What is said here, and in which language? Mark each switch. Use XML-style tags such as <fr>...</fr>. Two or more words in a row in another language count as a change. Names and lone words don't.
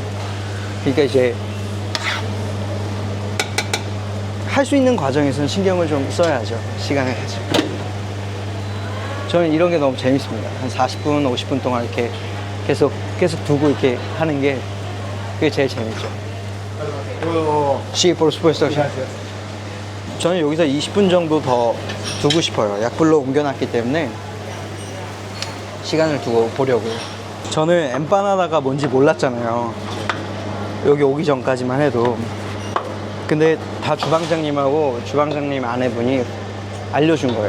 <ko>그러니까 이제 할 수 있는 과정에서는 신경을 좀 써야죠. 시간을 가지고. 저는 이런 게 너무 재밌습니다. 한 40분, 50분 동안 이렇게 계속 두고 이렇게 하는 게 그게 제일 재밌죠.</ko> <es>Sí, por supuesto.</es> <ko>저는 여기서 20분 정도 더 두고 싶어요. 약불로 옮겨놨기 때문에 시간을 두고 보려고요. 저는 엠파나다가 뭔지 몰랐잖아요. 여기 오기 전까지만 해도. 근데 다 주방장님하고 주방장님 아내분이 알려준 거예요.</ko>